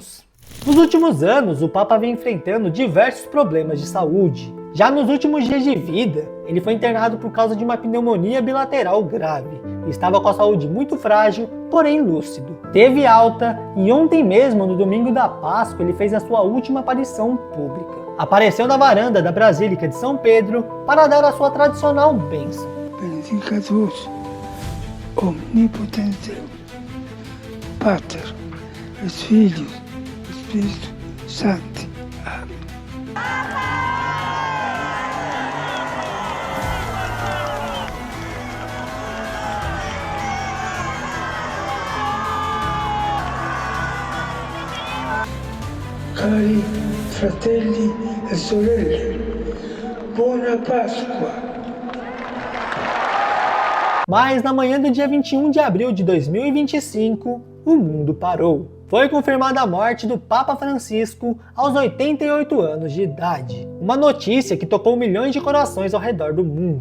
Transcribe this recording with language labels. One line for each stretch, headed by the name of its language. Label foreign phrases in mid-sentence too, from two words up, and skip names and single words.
Portuguese: Nos últimos anos, o Papa vem enfrentando diversos problemas de saúde, Já nos últimos dias de vida, ele foi internado por causa de uma pneumonia bilateral grave. Estava com a saúde muito frágil, porém lúcido. Teve alta e ontem mesmo, no domingo da Páscoa, ele fez a sua última aparição pública. Apareceu na varanda da Basílica de São Pedro para dar a sua tradicional bênção.
Latin: Benedicatus omnipotens Deus, Pater, et Filius, et Spiritus Sancti.
Portuguese: Amém.
Italian: Cari fratelli e sorelle, buona Páscoa!
Portuguese: Mas na manhã do dia 21 de abril de 2025, o mundo parou. Foi confirmada a morte do Papa Francisco aos 88 anos de idade. Uma notícia que tocou milhões de corações ao redor do mundo.